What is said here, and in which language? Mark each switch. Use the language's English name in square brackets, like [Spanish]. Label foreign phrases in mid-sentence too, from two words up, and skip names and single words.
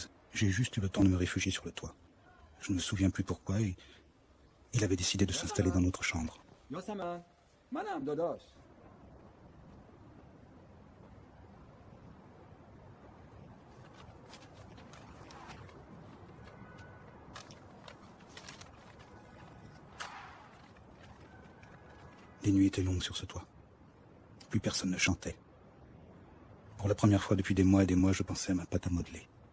[French] J'ai juste eu le temps de me réfugier sur le toit. Je ne me souviens plus pourquoi, et Il avait décidé de s'installer dans notre chambre. [Persian] یاسمن منم داداش. [French] Les nuits étaient longues sur ce toit. Plus personne ne chantait. Pour la première fois depuis des mois et des mois, je pensais à ma pâte à modeler.